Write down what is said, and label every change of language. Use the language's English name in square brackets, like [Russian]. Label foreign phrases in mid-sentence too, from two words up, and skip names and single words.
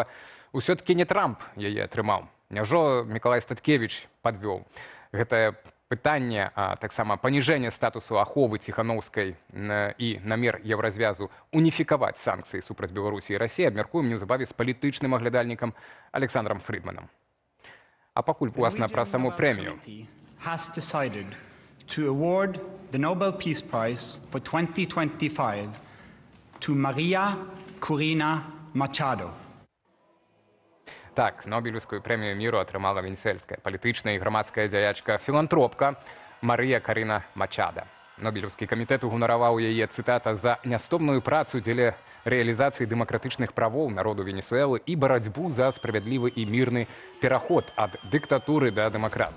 [Belarusian] Усё-такі не Трамп яе атрымаў. Няўжо Мікалай Статкевіч падвёў гэтае пытанне, а таксама паніжэнне статусу аховы Ціханаўскай і намер еўразвязу уніфікаваць санкцыі супраць Беларусі і Расіі абмяркуем неўзабаве з палітычным аглядальнікам Александром Фридманам. А пакуль уласна пра саму прэмію. [English] Has decided to award the Nobel Peace Prize for 2025 to Maria Corina Machado. [Belarusian] Так, Нобелеўскую прэмію міру атрымала венесуэльская палітычная і грамадская дзяячка-філантропка Марыя Каріна Мачада. Нобелеўскі камітэт угнараваў яе, цытата, за нястомную працу дзеля рэалізацыі дэмакратычных правоў народу Венесуэлы і барацьбу за справядлівы і мірны пераход ад дыктатуры да дэмакратыі.